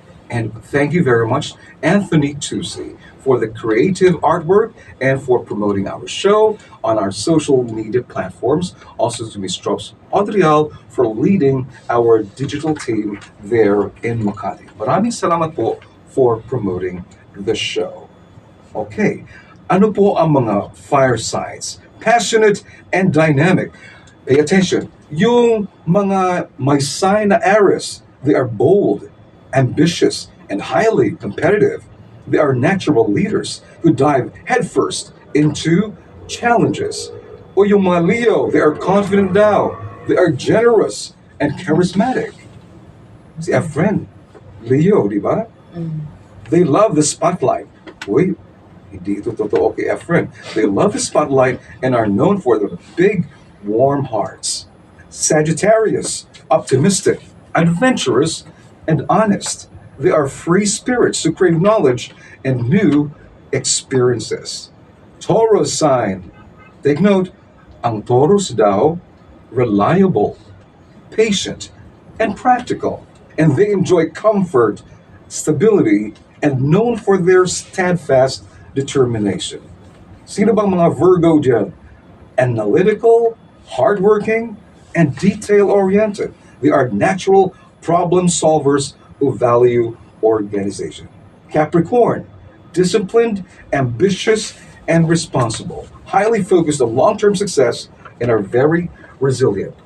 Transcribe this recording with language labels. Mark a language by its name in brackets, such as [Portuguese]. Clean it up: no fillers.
[English] And thank you very much, Anthony Tusi, for the creative artwork and for promoting our show on our social media platforms. Also to Ms. Strops Adrial for leading our digital team there in Makati. [Filipino] Maraming salamat po [English] for promoting the show. [Filipino] Okay, ano po ang mga fire signs? [English] Passionate and dynamic. Pay attention. [Filipino] Yung mga may sign na Aries, [English] they are bold, ambitious, and highly competitive. They are natural leaders who dive headfirst into challenges. [Filipino] O yung mga Leo, [English] they are confident daw. They are generous and charismatic. [Filipino] Si Efren, Leo, di ba? [English] They love the spotlight. [Filipino] Uy, hindi ito totoo kay Efren. [English] They love the spotlight and are known for the big, warm hearts. Sagittarius, optimistic, adventurous, and honest. They are free spirits who crave knowledge and new experiences. Taurus sign. Take note, [Filipino] ang Taurus daw, [English] reliable, patient, and practical. And they enjoy comfort, stability, and known for their steadfast determination. [Filipino] Sino bang mga Virgo dyan? [English] Analytical, hardworking, and detail-oriented. They are natural problem solvers who value organization. Capricorn, disciplined, ambitious, and responsible. Highly focused on long-term success and are very resilient.